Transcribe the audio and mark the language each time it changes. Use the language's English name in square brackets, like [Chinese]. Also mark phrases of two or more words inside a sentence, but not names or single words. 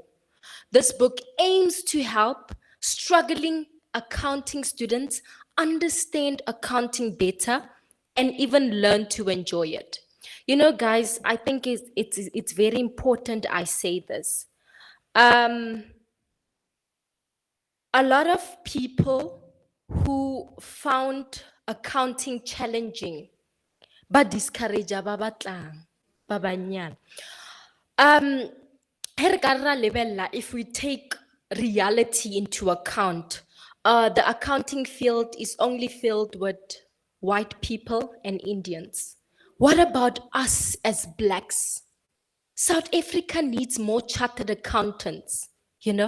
[English] This book aims to help struggling accounting students understand accounting better and even learn to enjoy it. You know, guys, I think it's very important I say this. A lot of people who found accounting challenging, but discourage [Southern Sotho] ba batlang, ba banyane. [English] If we take reality into account, the accounting field is only filled with white people and Indians. What about us as blacks? South Africa needs more chartered accountants, you know?